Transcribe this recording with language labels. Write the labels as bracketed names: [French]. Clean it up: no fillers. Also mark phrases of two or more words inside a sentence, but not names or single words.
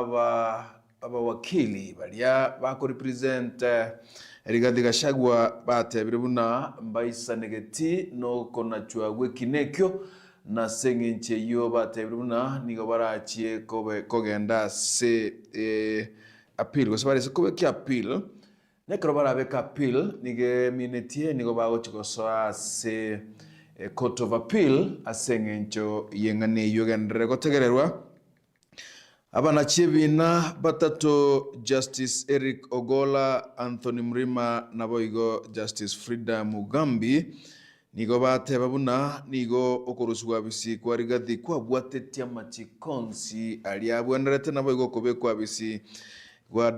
[Gusii] abawakili balia bako represent Rigathi Gachagua batebire buna mbaisa negeti no konachwa wekinekyo na sengenche yo batebire buna nigo barachie kobe kogenda se appeal go sabare se kobe ki appeal nekro barabeka appeal nige minetie nigo bago chikosoa se [English] court of appeal [Gusii] asengencho yengane yogendere gotegererwa abana chibina batato Justice Eric Ogola, Anthony Mrima naboigo Justice Frida Mugambi nigo bateba buna nigo okoruswa bisi kwa Rigathi kwa bwatetia machikonsi aliabwenderete naboigo kobekwa bisi kwa